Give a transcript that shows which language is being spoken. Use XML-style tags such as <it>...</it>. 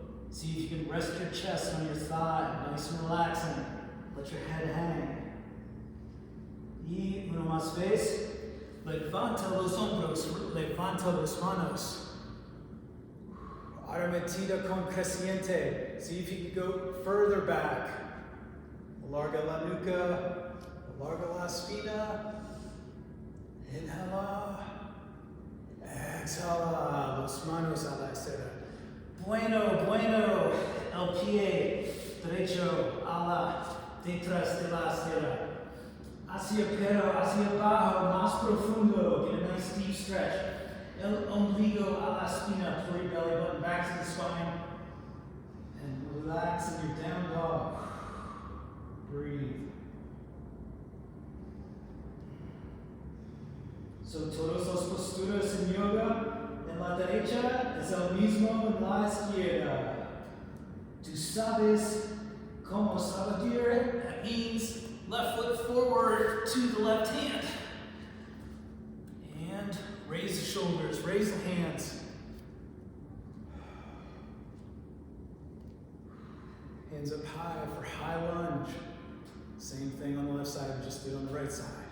<en>See if you can rest your chest on your thigh, nice and relaxing. Let your head hang.</en> <es>Y uno más vez. Levanta los hombros, levanta las manos. Arremetida con creciente.</es> <en>See if you can go further back.</en> <es>Alarga la nuca, alarga la espina. Inhala. Exhala. Los manos a la estera. Bueno. El pie derecho a la detrás de la estera. Hacia perro, hacia abajo, más profundo.</es> <en>Get a nice deep stretch.</en> <es>El ombligo a la espina.</es> <en>Pull your belly button back to the spine. And relax in your down dog. Breathe.</en> <es>So todas las posturas en yoga, en la derecha es el mismo en la izquierda. Tú sabes cómo salir.</es> <en>That means left foot forward to the left hand. And raise the shoulders, raise the hands. Hands up high for high lunge. Same thing on the left side we just did on the right side.</en>